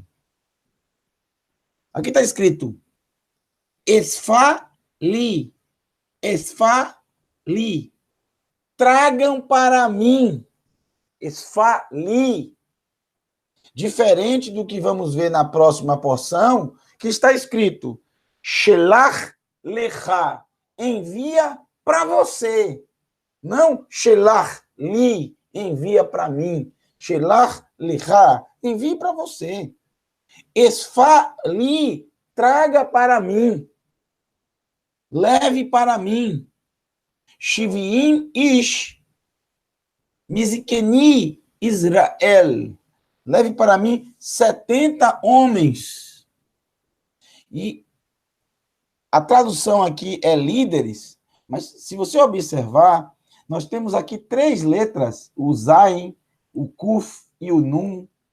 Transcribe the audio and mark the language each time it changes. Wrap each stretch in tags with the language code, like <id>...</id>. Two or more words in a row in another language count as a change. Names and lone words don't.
<pt>Aqui está escrito esfa-li, esfa-li, tragam para mim, esfa-li. Diferente do que vamos ver na próxima porção, que está escrito</pt> <he>שלח לך,</he> <pt>envia para você. Não</pt> <he>שלח לי,</he> <pt>envia para mim.</pt> <he>שלח לך,</he> <pt>envie para você. Esfa-li, traga para mim. Leve para mim.</pt> <he>שבעים איש מזקני ישראל.</he> <pt>Leve para mim 70 homens. E a tradução aqui é líderes, mas se você observar, nós temos aqui 3 letras, o Zain, o Kuf e o Nun.</pt>